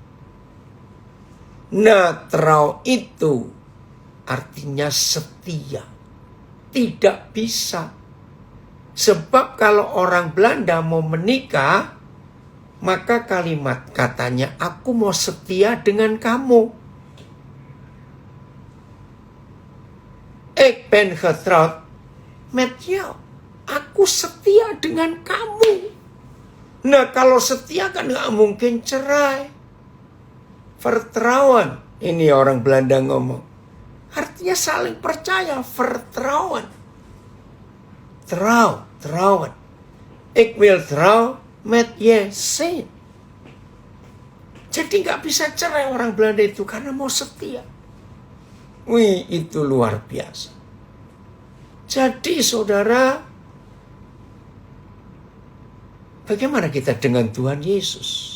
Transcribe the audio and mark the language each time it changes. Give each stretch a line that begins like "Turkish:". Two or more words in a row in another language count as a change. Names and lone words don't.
Indonesian: Nah, trouw itu artinya setia. Tidak bisa. Sebab kalau orang Belanda mau menikah, maka kalimat katanya, aku mau setia dengan kamu.
Dutch: Ik ben getrouwd met jou.
Indonesian: Aku setia dengan kamu. Nah, kalau setia kan gak mungkin cerai. Vertrouwen. Ini orang Belanda ngomong. Artinya saling percaya.
Dutch: Vertrouwen. Trouwen. Ik wil trouw met je zijn.
Indonesian: Jadi gak bisa cerai orang Belanda itu karena mau setia. Wih, itu luar biasa. Jadi saudara, bagaimana kita dengan Tuhan Yesus?